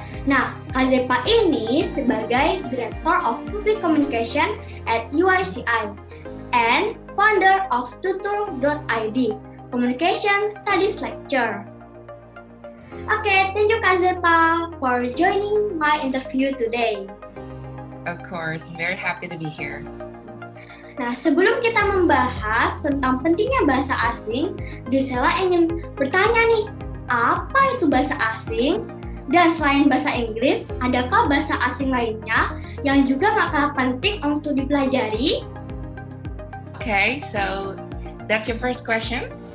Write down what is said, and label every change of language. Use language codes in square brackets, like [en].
[id] Nah, Kak Zepa ini sebagai [en] Director of Public Communication at UICI and founder of Tutor.id, Communication Studies Lecture. Okay, thank you Kak Zepa for joining my interview today. Of course, I'm very happy to be here. [id] Nah, sebelum kita membahas tentang pentingnya bahasa asing, Sela ingin bertanya nih, apa itu bahasa asing? Dan selain bahasa Inggris, adakah bahasa asing lainnya yang juga gak kalah penting untuk dipelajari? [en] Okay, so that's your first question?